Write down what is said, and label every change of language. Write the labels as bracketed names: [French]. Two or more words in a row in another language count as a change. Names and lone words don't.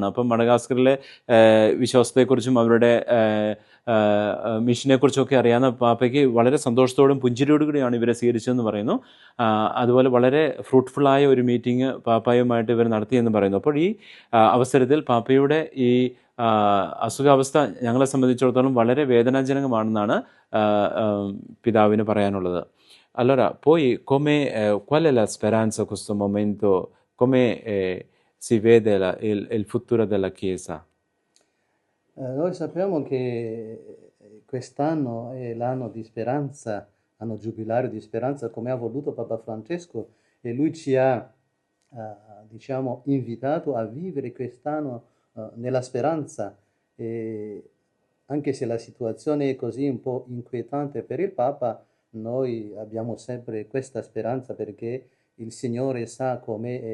[Malayalam] അപ്പം മഡഗാസ്കറിലെ വിശ്വാസത്തെക്കുറിച്ചും അവരുടെ മിഷനെക്കുറിച്ചൊക്കെ അറിയാവുന്ന പാപ്പയ്ക്ക് വളരെ സന്തോഷത്തോടും പുഞ്ചിരിയോടുകൂടിയാണ് ഇവരെ സ്വീകരിച്ചതെന്ന് പറയുന്നു. അതുപോലെ വളരെ ഫ്രൂട്ട്ഫുള്ളായ ഒരു മീറ്റിംഗ് പാപ്പായുമായിട്ട് ഇവർ നടത്തിയെന്ന് പറയുന്നു. അപ്പോൾ ഈ അവസരത്തിൽ പാപ്പയുടെ ഈ അസുഖാവസ്ഥ ഞങ്ങളെ സംബന്ധിച്ചിടത്തോളം വളരെ വേദനാജനകമാണെന്നാണ് പിതാവിന് പറയാനുള്ളത്. [Italian] Allora, poi qual è la speranza in questo momento? Come si vede il futuro della Chiesa? Noi sappiamo che quest'anno è l'anno di speranza, anno giubilario di speranza, come ha voluto Papa Francesco, e lui ci ha diciamo invitato a vivere quest'anno nella speranza, e anche se la situazione è così un po' inquietante per il Papa, noi abbiamo sempre questa speranza perché il Signore sa come